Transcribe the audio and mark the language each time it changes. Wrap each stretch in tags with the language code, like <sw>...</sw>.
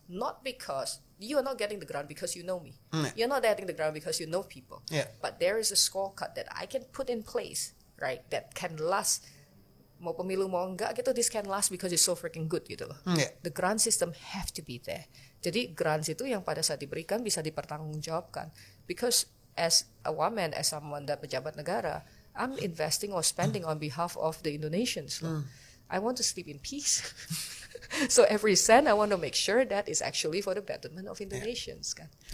<en>Not because you are not getting the grant because you know me. You're not getting the grant because you know people. But there is a scorecard that I can put in place, right? That can last.</en> <id>Mau pemilu mau enggak gitu,</id> <en>this can last because it's so freaking good</en> <id>gitu loh.</id> <en>The grant system have to be there.</en> <id>Jadi grants itu yang pada saat diberikan bisa dipertanggungjawabkan.</id> <en>Because as a woman, as someone that</en> <id>pejabat negara,</id> <en>I'm investing or spending on behalf of the Indonesians loh. I want to sleep in peace. So every cent I want to make sure that is actually for the betterment of Indonesians kan.</en>